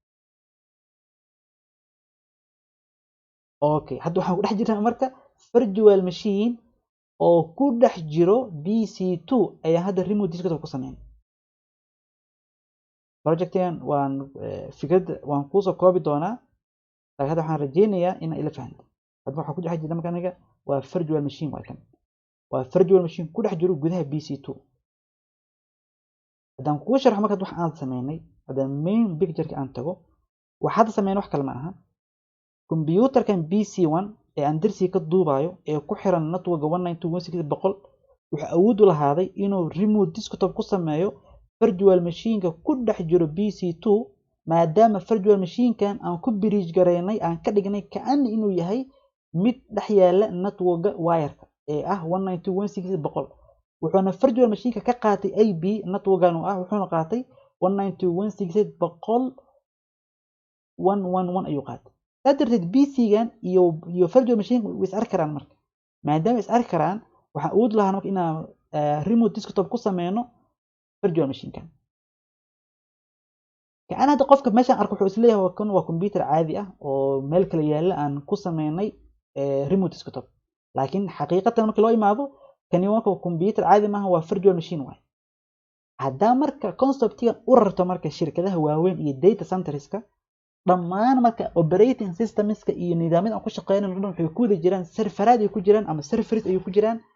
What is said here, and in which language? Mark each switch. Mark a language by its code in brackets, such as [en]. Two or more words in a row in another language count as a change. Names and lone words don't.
[so] okay hadda waxaan ku dhex jirnaa marka [en] virtual machine [so] oo ku dhex jiro PC2 ayaa hadda [en] remote desktop [so] ku sameeyay projectan waan fikrada waan ku soo koobi doonaa hadda waxaan rajeynayaa in ila fahanto hadda waxa ku dhex jira marka aniga waa [en] virtual machine [so] waa [en] virtual machine [so] ku dhex jiro gudaha PC2 haddaan ku sharxo marka wax aan sameynay haddaan [en] main picture-ka [so] aan tago waxaad sameeyay wax kale ma aha computerkan PC1 ee aan darsiga ka duubayo ee ku xiran network 192.168.100 wuxuu awood u lahaaday inuu [en] remote desktop [so] ku sameeyo [en] virtual machine-ka [so] ku dhex jiro PC2 maadaama [en] virtual machine-kan [so] aan ku bridge gareynay aan ka dhignay kaan inuu yahay mid dhex yaala [en] network wire-ka [so] ee ah 192.168.100 wuxuuna [en] virtual machine-ka [so] ka qaatay IP network-gan oo ah wuxuuna qaatay 192.168.111 ayuu qaatay darteed PC-gan iyo [en] virtual machine [so] way is arki karaan marka maadaama is arki karaan waxaan awood lahaa marka inaan [en] remote desktop [so] ku sameeyno [en] virtual machine-kan [so] kaan hadda qofka meeshaan arko wuxuu isleeyahay waa computer caadi ah oo meel kale yaala aan ku sameynay [en] remote desktop [so] laakiin xaqiiqatan marka loo imaado kani waa computer caadi maaha waa [en] virtual machine [so] waay haddaa marka concept-kan u rarto marka shirkadaha waaweyn iyo [en] data centers-ka [so] dhammaan marka [en] operating systems-ka [so] iyo nidaamyada aan ku shaqeynayno dhan waxay ku wada jiraan serveraad ay ku jiraan ama servers ay ku jiraan